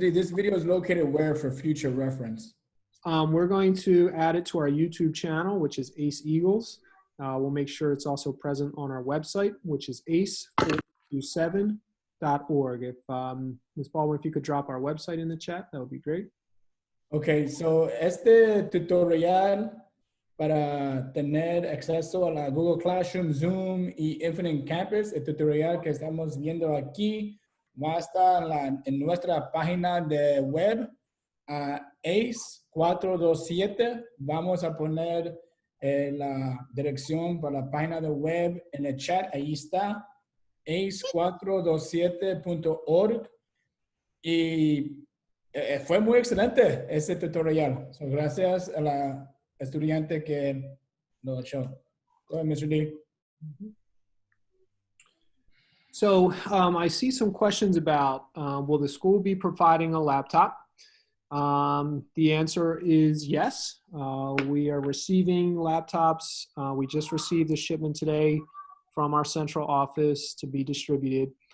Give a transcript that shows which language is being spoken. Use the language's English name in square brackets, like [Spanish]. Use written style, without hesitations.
[English] D, this video is located where for future reference? We're going to add it to our YouTube channel, which is ACE Eagles. We'll make sure it's also present on our website, which is ace427.org. If Ms. Baldwin, if you could drop our website in the chat, that would be great. [Spanish] Okay, so este tutorial para tener acceso a la Google Classroom, Zoom y Infinite Campus, el tutorial que estamos viendo aquí va a estar en nuestra página de web, ACE427. Vamos a poner la dirección para la página de web en el chat. Ahí está, ace427.org. Y fue muy excelente ese tutorial. So, gracias a la estudiante que lo echó. [English] Go ahead, Mr. D. So I see some questions about, will the school be providing a laptop? The answer is yes. We are receiving laptops. We just received a shipment today from our central office to be distributed.